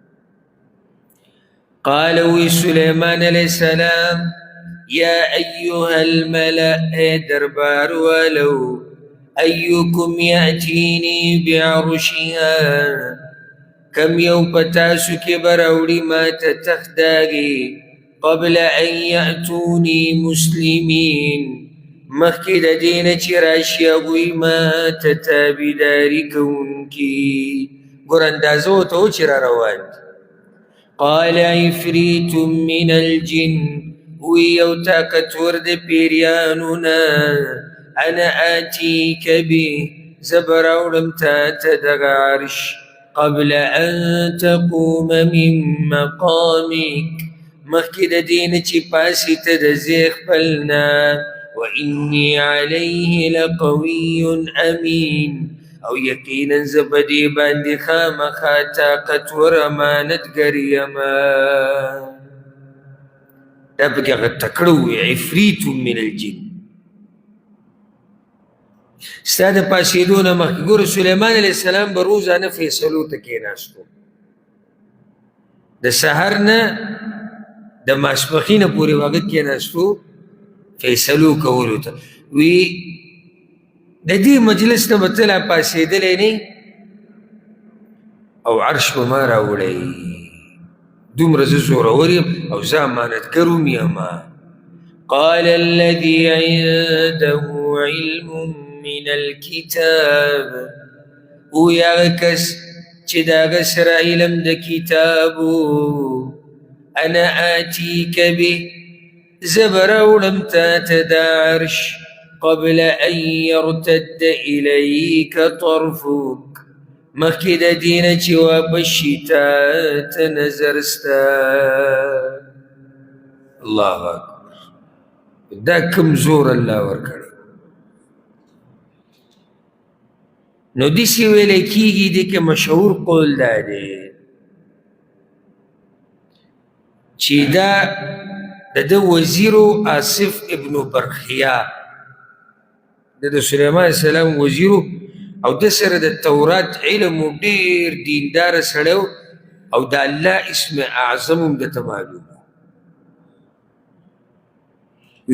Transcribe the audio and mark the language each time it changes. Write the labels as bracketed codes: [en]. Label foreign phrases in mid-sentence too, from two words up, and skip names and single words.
[ps] قال وی سلیمان [ar] علیہ السلام یا ایها الملأ، [ur] اے دربار والو، [ar] ایکم یأتینی بعرشها، [ps] کم یو پتاسو کې به راوړي ما ته تخت داغې [ar] قبل ان یأتونی مسلمین، [ps] مخکې د دې نه چې راشي هغوی ما ته تابعداري کوونکي. ګوره اندازه ورته و چې را روان دي. [ar] قال عفریت من الجن، [ps] وی یو طاقتور د پیریانو نه، [ar] انا آتیک به، [ps] زه به راوړم تا ته دغه عرش [ar] قبل ان تقوم من مقامک، [ps] مخکې د دې نه چې پاسې ته د ځای خپل نه. [ar] وإني عليه لقوي أمين، [ps] او یقینا زه په دې باندې خامخا طاقتور امانتګر یمه. دا پکې هغه تکړه وي، [ar] عفریت من الجن. [ps] ستا د پاسېدو نه مخکې ګوره سلیمان [ar] علیه السلام [ps] به روزانه فیصلو ته کېناستو، د سحر نه د ماسپښینه پورې هغه کېناستو فیصلو کولو ته. وی د دې مجلس نه به ته لا پاسېدلی نه او عرش به ما راوړی، دومره زه زورور یم او زه امانتګر هم یمه. [ar] قال الذي عنده علم من الكتاب، [ps] وی هغه کس چې د هغه سره علم د کتابو، [ar] انا آتیک به، [ps] زه به راوړم تا ته دا عرش [ar] قبل ان يرتد إليك طرفك، [ps] مخکې د دې نه چې واپس شي تا ته نظر سته. [ar] الله اکبر. [ps] دا کوم زور الله ورکړی. نو داسې ویلی کېږي دې کې مشهور قول دا دی چې دا د ده وزیرو آصف ابن برخیا د سلیمان [ar] علیه السلام [ps] وزیرو او د سره د تورات علم و ډېر دینداره سړی او د الله اسم اعظم هم درته معلوم وي.